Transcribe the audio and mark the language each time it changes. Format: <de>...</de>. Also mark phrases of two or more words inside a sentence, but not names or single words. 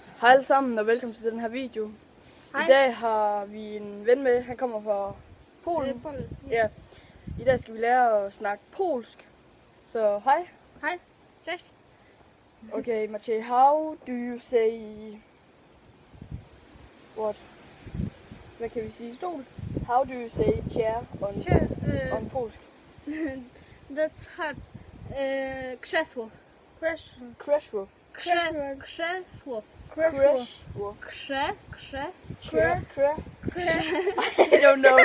<da>Hej alle sammen og velkommen til den her video. Hej. I dag har vi en ven med, han kommer fra Polen. Ja. I dag skal vi lære at snakke polsk. Så hej. Hej.</da> <pl>Cześć.</pl> <en>Okay, Maciej, how do you say what?</en> <da>Hvad kan vi sige? Stol.</da> <en>How do you say chair on polsk? That's hard. Krzesło.</en> <pl>Krzesło. Krzesło. Krzesło.</pl> <en>I don't know.</en>